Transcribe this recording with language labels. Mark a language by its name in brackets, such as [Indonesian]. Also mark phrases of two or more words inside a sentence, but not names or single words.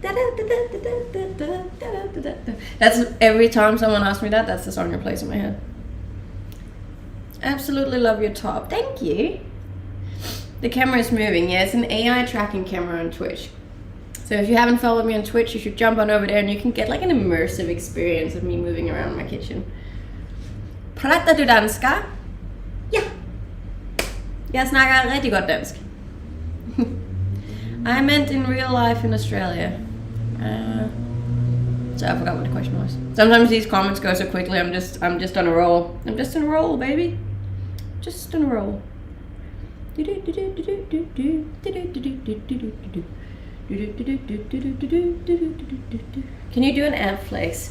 [English] That's every time someone asks me that, that's the song that plays in my head. Absolutely love your top. Thank you. The camera is moving. Yeah, it's an AI tracking camera on Twitch. So if you haven't followed me on Twitch, you should jump on over there and you can get like an immersive experience of me moving around my kitchen. [Swedish] Pratar du danska? Ja. [Danish] Jeg snakker rigtig godt dansk. [English] I meant in real life in Australia. So I forgot what the question was. Sometimes these comments go so quickly. I'm just on a roll. I'm just on a roll, baby. Just on a roll. Can you do an ab flex?